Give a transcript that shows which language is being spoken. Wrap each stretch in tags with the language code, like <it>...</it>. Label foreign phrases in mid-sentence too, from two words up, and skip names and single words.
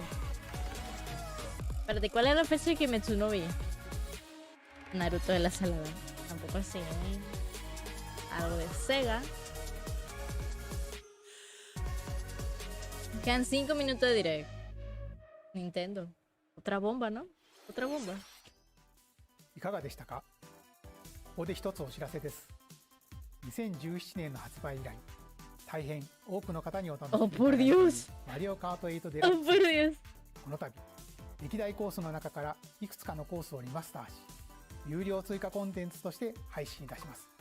<es>Espérate, ¿cuál es la fecha de Kimetsu no vi? Naruto de la Salada. Tampoco así. Algo de Sega. Quedan 5 minutos de direct. Nintendo. Otra bomba, ¿no? Otra bomba.</es> <ja>いかがでしたか。ここで一つお知らせです。2017年の発売以来、大変多くの方にお楽しみいただいている</ja> <es>Oh, por Dios.</es> <ja>マリオカート8デラ</ja> <es>Oh,</es> <ja>ック</ja> <es>por</es> <ja>ス。</ja> <es>Dios.</es> <ja>この度、歴代コースの中からいくつかのコースをリマスターし、有料追加コンテンツとして配信いたします。</ja>